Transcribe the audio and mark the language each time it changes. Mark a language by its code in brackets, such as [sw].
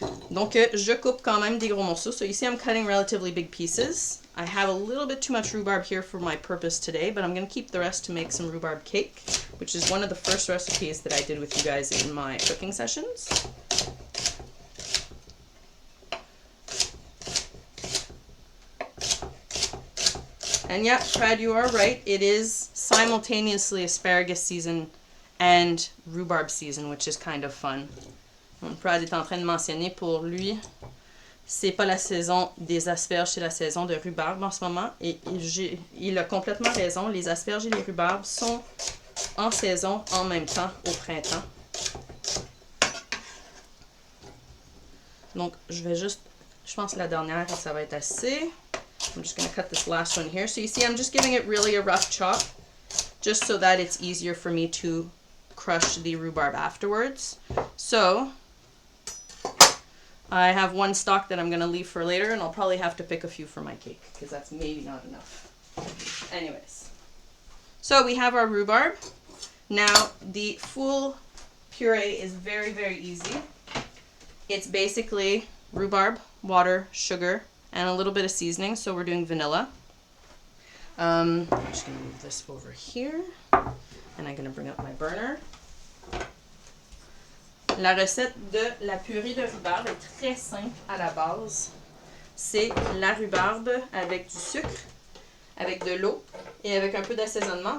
[fr] Donc, je coupe quand même des gros morceaux. [en] So you see I'm cutting relatively big pieces. I have a little bit too much rhubarb here for my purpose today, but I'm going to keep the rest to make some rhubarb cake, which is one of the first recipes that I did with you guys in my cooking sessions. And yeah, Brad, you are right. It is simultaneously asparagus season and rhubarb season, which is kind of fun. [fr] Brad est en train de mentionner pour lui, c'est pas la saison des asperges, c'est la saison de rhubarbe en ce moment. Et il a complètement raison. Les asperges et les rhubarbes sont en saison en même temps au printemps. Donc, je pense que la dernière, ça va être assez. [en] I'm just going to cut this last one here. So you see, I'm just giving it really a rough chop, just so that it's easier for me to crush the rhubarb afterwards. So, I have one stalk that I'm going to leave for later, and I'll probably have to pick a few for my cake, because that's maybe not enough. Anyways. So, we have our rhubarb. Now, the full puree is very, very easy. It's basically rhubarb, water, sugar, and a little bit of seasoning, so we're doing vanilla. I'm just going to move this over here, and I'm going to bring up my burner. [fr] La recette de la purée de rhubarbe est très simple à la base. C'est la rhubarbe avec du sucre, avec de l'eau et avec un peu d'assaisonnement.